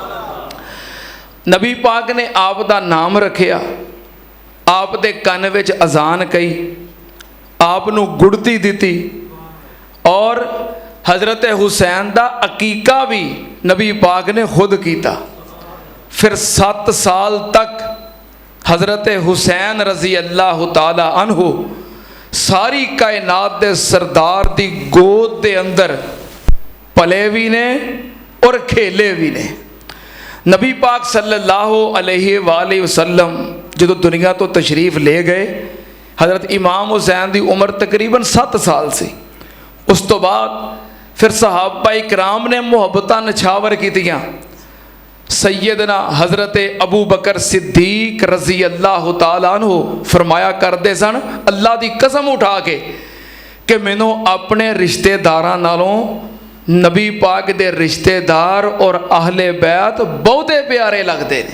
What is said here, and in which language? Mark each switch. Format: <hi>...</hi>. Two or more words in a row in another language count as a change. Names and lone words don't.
<pa>نبی پاک نے آپ دا نام رکھیا، آپ دے کن وچ اذان کہی، آپ نوں گڑھتی دی، اور حضرت حسین دا عقیقہ بھی نبی پاک نے خود کیتا. پھر 7 سال تک حضرت حسین</pa> <ar>رضی اللہ تعالیٰ عنہ</ar> <pa>ساری کائنات دے سردار دی گود دے اندر پلے بھی نے اور کھیلے بھی نے. نبی پاک</pa> <ar>صلی اللہ علیہ وسلم</ar> <pa>جو دنیا توں تشریف لے گئے، حضرت امام حسین کی عمر تقریباً 7 سال سی. اس توں بعد پھر صحابہ اکرام نے محبتاں نچھاور کیتیاں. سیدنا حضرت ابو بکر صدیق</pa> <ar>رضی اللہ تعالیٰ عنہ</ar> <pa>فرمایا کرتے سن، اللہ کی قسم اٹھا کے کہ مینوں اپنے رشتہ داراں نالوں نبی پاک دے رشتہ دار اور اہلِ بیت بہتے پیارے لگتے ہیں.</pa>